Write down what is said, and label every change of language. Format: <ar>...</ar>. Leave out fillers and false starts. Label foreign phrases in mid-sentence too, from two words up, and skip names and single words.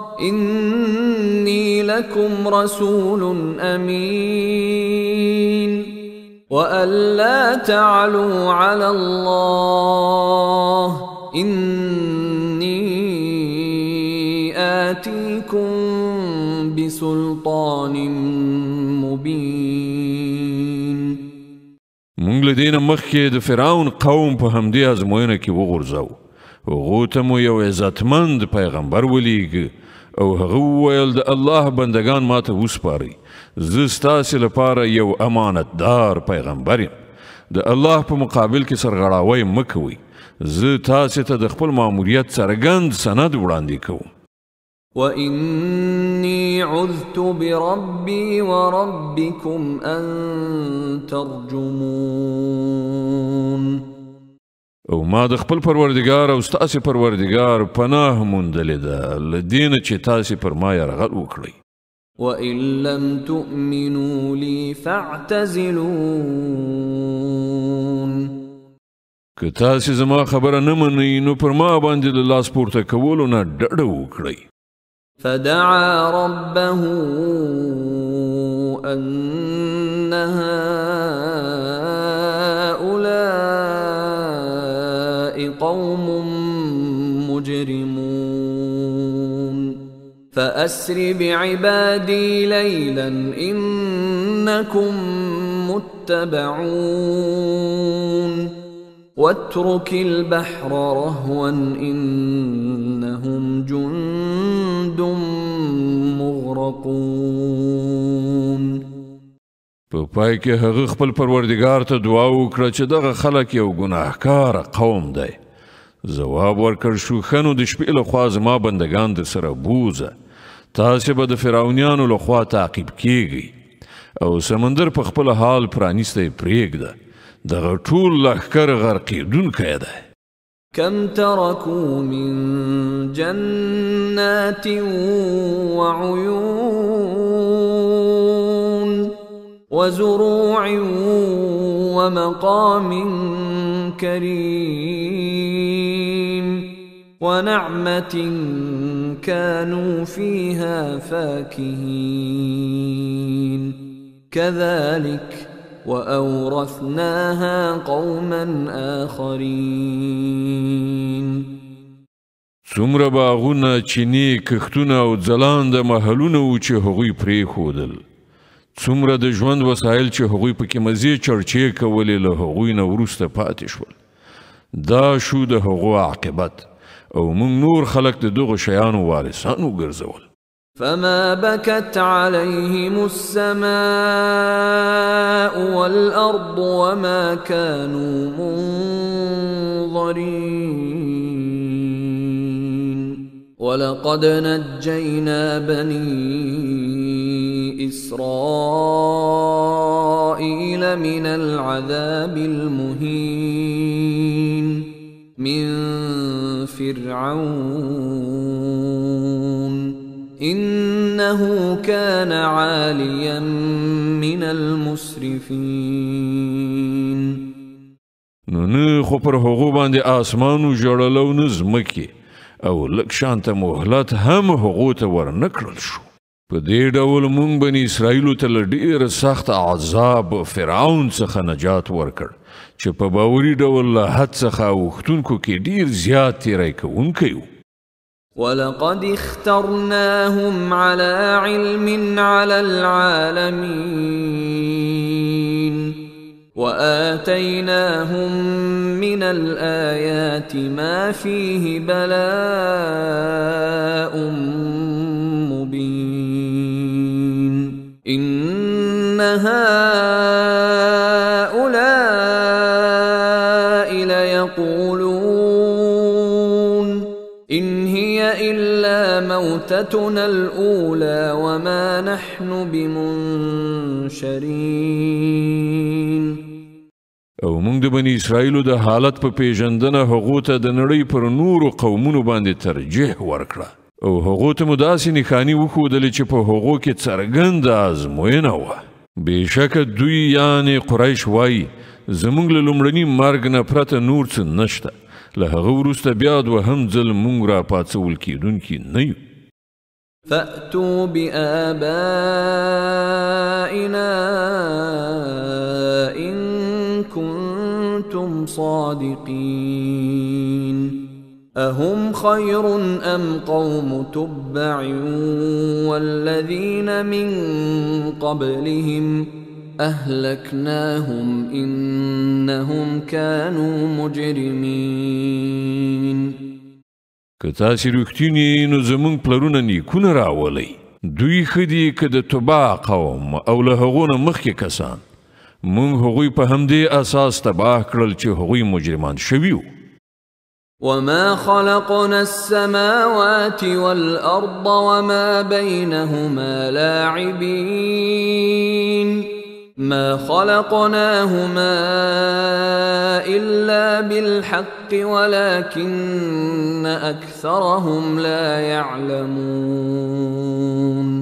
<ar>إني لكم رسول أمين وأن لا تعلوا على الله إني آتيكم بسلطان مبين.</ar> <ps>مونږ له دې نه مخکې د فرعون قوم په همدې ازموینه کې وغورځو. هغو ته مو یو عزتمند پیغمبر ولیږه او هغه وویل د الله بندگان ماته وسپارئ. زه ستاسې لپاره یو امانتدار پیغمبر یم. د الله په مقابل کې سرغړاوی مه کوئ. زه تاسې ته د خپل ماموریت څرګند سند وړاندې کوم.</ps> <ar>وإني عذت بربي وربكم أن ترجمون.</ar> <ps>او ما د خپل پروردګار او ستاسې پروردګار پناه موندلې ده له دې نه چې تاسې پر ما یرغل وکړئ.</ps> <ar>وإن لم تؤمنوا لي فاعتزلون.</ar> <ps>که تاسې زما خبره نه منئ نو پر ما باندې له لاس پورته کولو نه ډډه وکړئ.</ps> <ar>فدعا ربه أن هؤلاء قوم مجرمون فأسر بعبادي ليلا إنكم متبعون واترك البحر رهوا إنهم جند مغرقون.</ar> <ps>په پای کې هغه خپل پروردګار ته دعا وکړه چې دغه خلک یو ګناهکار قوم دی. ځواب ورکړ شو ښه نو د شپې لخوا زما بندگان در سره بوځه، تاسې به د فرعونیانو لخوا تعقیب کیږئ او سمندر په خپل حال پرانیستی پرېږده، دغه ټول لښکر غرقېدونکی دی.</ps> <ar>كم تركوا من جنات وعيون وزروع ومقام كريم ونعمة كانوا فيها فاكهين كذلك وأورثناها قوما آخرين.</ar> <ps>څومره باغونه، چینې، کښتونه او ځلانده محلونه وو چې هغوی پرېښودل، څومره د ژوند وسایل چې هغوی پکې مزې چړچې کولې له هغوی نه وروسته پاتې شول. دا شو د هغو عاقبت او موږ نور خلک د دغو شیانو وارثان وګرځول.</ps> <ar>فما بكت عليهم السماء والأرض وما كانوا منظرين. ولقد نجينا بني إسرائيل من العذاب المهين من فرعون إنه كان عاليا من المسرفين.</ar> <ps>نو نه خو پر هغو باندې آسمانو ژړلو نه ځمکې او لږ شانته مهلت هم هغو ته ورنکړل شو. په دې ډول موږ بني اسرائیلو ته له ډېر سخت عذاب فرعون څخه نجات ورکړ چې په باوري ډول له حد څخه اوښتونکو کې ډېر زیات تیری کوونکی و.</ps> <ar>ولقد اخترناهم على علم على العالمين وآتيناهم من الآيات ما فيه بلاء مبين. إن هؤلاء ليقولون إن هي إلا موتتنا الأولى وما نحن بمنشرين.</ar> <ps>او موږ د بني اسرائیلو د حالت په پیژندنه هغو ته د نړۍ پر نورو قومونو باندې ترجیح ورکړه او هغو ته مو داسې نښانې وښودلې چې په هغو کې څرګنده ازموینه وه. بېشکه دوی یعنې قریش وایي زموږ له لومړني مرګ نه پرته نور څه نشته، له هغه وروسته بیا دوهم ځل موږ راپاڅول کېدونکي نه یو.</ps> <ar>فأتوا بآبائنا إن كنتم صادقين. أهم خير أم قوم تبع والذين من قبلهم أهلكناهم إنهم كانوا مجرمين.</ar> <ps>که تاسې رښتینې نو زموږ پلرونه نیکونه راولئ. دوی ښه دي که د تبع قوم او له هغو نه مخکې کسان. موږ هغوی په همدې اساس تباه کړل چې هغوی مجرمان شوي وو.</ps> <ar>وما خلقنا السماوات والأرض وما بينهما لاعبين. ما خلقناهما إلا بالحق ولكن أكثرهم لا يعلمون.</ar>